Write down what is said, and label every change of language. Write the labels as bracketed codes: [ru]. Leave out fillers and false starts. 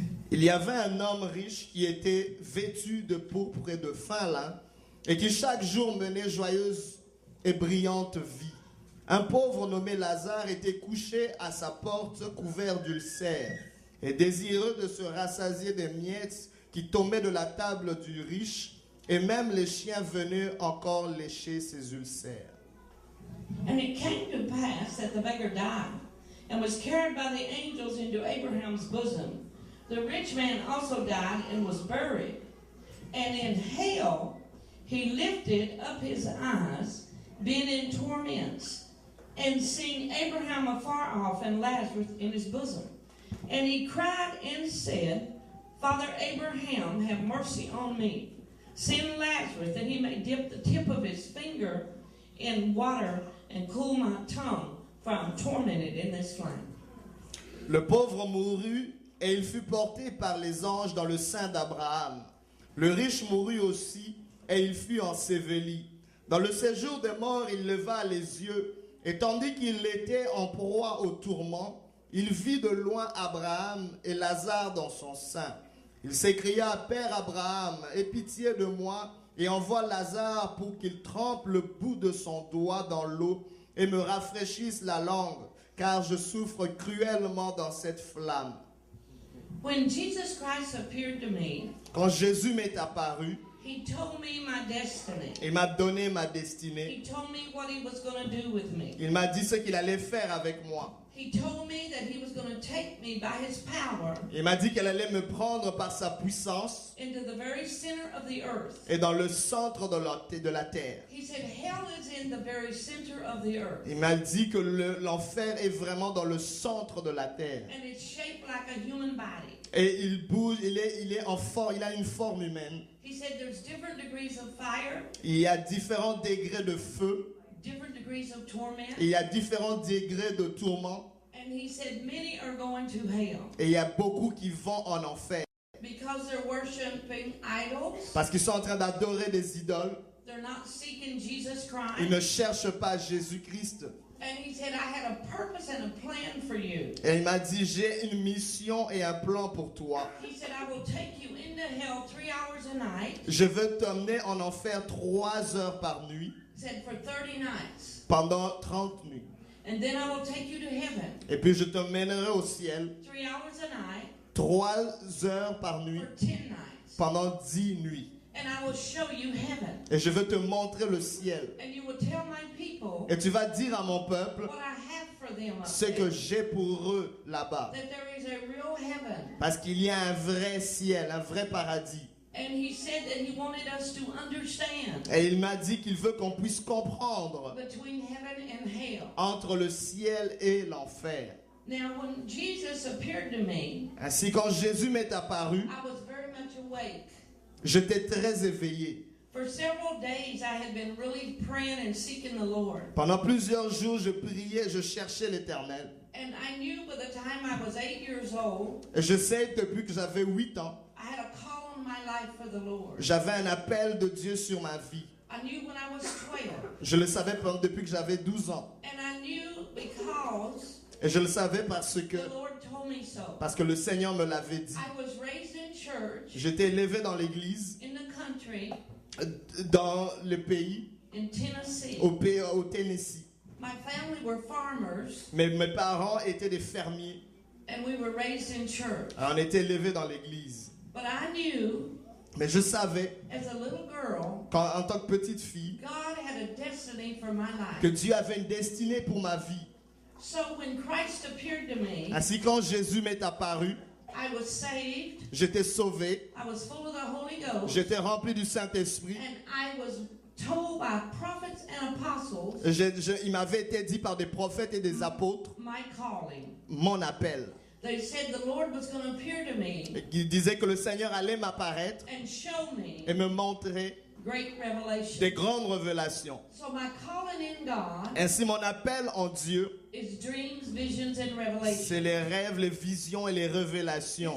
[fr] Il y avait un homme riche qui était vêtu de pourpre et de fin lin et qui chaque jour menait joyeuse et brillante vie. Un pauvre nommé Lazare était couché à sa porte couvert d'ulcères et désireux de se rassasier des miettes qui tombaient de la table du riche, et même les chiens venaient encore lécher ses ulcères. [en] And it came to pass that the beggar died and was carried by the angels into Abraham's bosom. The rich man also died and was buried. And in hell he lifted up his eyes, being in torments, and seeing Abraham afar off and Lazarus in his bosom. And he cried and said, Father Abraham, have mercy on me. Send Lazarus that he may dip the tip of his finger in water and cool my tongue, for I'm tormented in this flame. [fr] Le pauvre mourut et il fut porté par les anges dans le sein d'Abraham. Le riche mourut aussi et il fut enseveli. Dans le séjour des morts, il leva les yeux et tandis qu'il était en proie au tourment, il vit de loin Abraham et Lazare dans son sein. Il s'écria, Père Abraham, aie pitié de moi et envoie Lazare pour qu'il trempe le bout de son doigt dans l'eau et me rafraîchisse la langue, car je souffre cruellement dans cette flamme. [en] When Jesus Christ appeared to me, [fr] Quand Jésus m'est apparu, [en] he told me my destiny. [fr] il m'a donné ma destinée. [en] He told me what he was going to do with me. [fr] Il m'a dit ce qu'il allait faire avec moi. [en] He told me that he was going to take me by his power [fr] Il m'a dit qu'elle allait me prendre par sa puissance [en] into the very center of the earth. [fr] et dans le centre de la terre. [en] He said hell is in the very center of the earth. [fr] Il m'a dit que l'enfer est vraiment dans le centre de la terre. [en] And it's shaped like a human body. [fr] Et il bouge, il a une forme humaine. [en] He said there's different degrees of fire, [fr] Il y a différents degrés de feu. [en] different degrees of torment. [fr] Il y a différents degrés de tourment. [en] And he said many are going to hell [fr] Et il y a beaucoup qui vont en enfer. [en] because they're worshiping idols. [fr] Parce qu'ils sont en train d'adorer des idoles. [en] They're not seeking Jesus [fr] Ils ne [en] Christ. [fr] cherchent pas Jésus-Christ. [en] And he said, I had a purpose and a plan for you. [fr] Et il m'a dit, j'ai une mission et un plan pour toi. [en] He said, I will take you into hell 3 hours a night. [fr] Je veux t'emmener en enfer 3 heures par nuit, [en] He said, for 30 nights. [fr] pendant 30 nuits. [en] And then I will take you to heaven. [fr] Et puis je te mènerai au ciel [en] 3 hours a night [fr] 3 heures par nuit, [en] for 10 nights. [fr] pendant 10 nuits. [en] And I will show you heaven. [fr] Et je veux te montrer le ciel. [en] And you will tell my people [fr] Et tu vas dire à mon peuple [en] what I have for them up [fr] ce [en] there. [fr] que j'ai pour eux là-bas. [en] That there is a real heaven. [fr] Parce qu'il y a un vrai ciel, un vrai paradis. [en] And he said that he wanted us to understand [fr] Et il m'a dit qu'il veut qu'on puisse comprendre [en] between heaven and hell. [fr] entre le ciel et l'enfer. [en] Now, when Jesus appeared to me, [fr] Ainsi, quand Jésus m'est apparu, [en] I was very much awake. [fr] j'étais très éveillé. [en] For several days, I had been really praying and seeking the Lord. [fr] Pendant plusieurs jours, je priais, je cherchais l'Éternel. [en] And I knew by the time I was 8 years old, [fr] Et je sais depuis que j'avais 8 ans, [en] I had a call on my life for the Lord. [fr] j'avais un appel de Dieu sur ma vie. [en] I knew when I was 12. [fr] Je le savais depuis que j'avais 12 ans. [en] And I knew because [fr] Et je le savais parce [en] the [fr] que [en] Lord told me so. [fr] le Seigneur me l'avait dit. [en] I was raised in church [fr] J'étais élevé dans l'église, [en] in the country [fr] dans le pays, [en] in Tennessee. [fr] au Tennessee. [en] My family were farmers, [fr] Mais mes parents étaient des fermiers. [en] and we were raised in church. [fr] Alors, on était élevés dans l'église. [en] But I knew, [fr] Mais je savais, [en] as a little girl, [fr] en tant que petite fille, [en] God had a destiny for my [fr] que [en] life. [fr] Dieu avait une destinée pour ma vie. [en] So when Christ appeared to me, [fr] Ainsi, quand Jésus m'est apparu, [en] I was saved, [fr] j'étais sauvé, [en] I was full of the Holy Ghost, [fr] j'étais rempli du Saint-Esprit. [en] and I was told by prophets and apostles [fr] Il m'avait été dit par des prophètes et des apôtres [en] my calling. [fr] mon appel. [en] They said the Lord was going to appear to me [fr] Il disait que le Seigneur allait m'apparaître [en] and show me [fr] et me montrer [en] great revelation. [fr] des grandes révélations. [en] So my calling in God [fr] Ainsi, mon appel en Dieu, [en] is dreams, visions, and [fr] c'est [en] revelation. [fr] les rêves, les visions et les révélations.